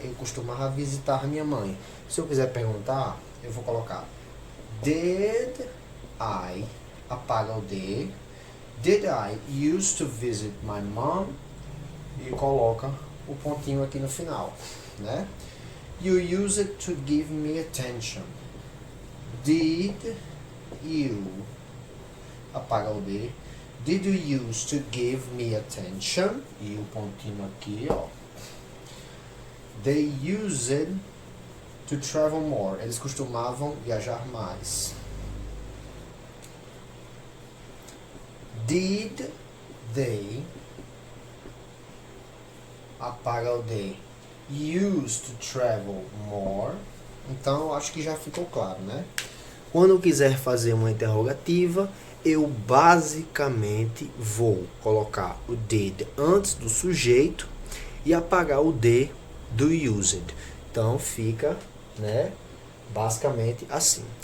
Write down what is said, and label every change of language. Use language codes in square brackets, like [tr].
[pt] Eu costumava visitar minha mãe. Se eu quiser perguntar, eu vou colocar did I, apaga o D, [en] did I used to visit my mom? [pt] E coloca o pontinho aqui no final, né? [en] You used to give me attention. Did you, [pt] apaga o D, [en] did you used to give me attention? [pt] E o pontinho aqui, ó. [en] They used to travel more. [pt] Eles costumavam viajar mais. [en] Did they, [pt] apaga o D, [en] used to travel more? [pt] Então, eu acho que já ficou claro, né? Quando eu quiser fazer uma interrogativa, eu basicamente vou colocar o did antes do sujeito e apagar o D do used. Então, fica, né, basicamente assim.